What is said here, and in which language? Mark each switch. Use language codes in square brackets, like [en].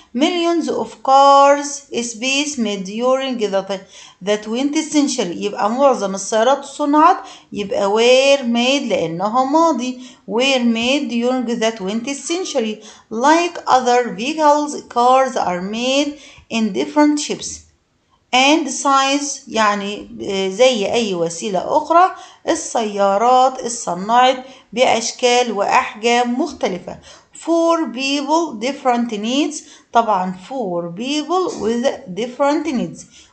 [en] Millions of cars space made during the 20th century. [ar] يبقى معظم السيارات صنعت يبقى [en] were made [ar] لأنها ماضي [en] were made during the 20th century. Like other vehicles, cars are made in different shapes and size. [ar] يعني زي أي وسيلة أخرى السيارات اتصنعت بأشكال وأحجام مختلفة. [en] For people different needs. طبعا for people with different needs.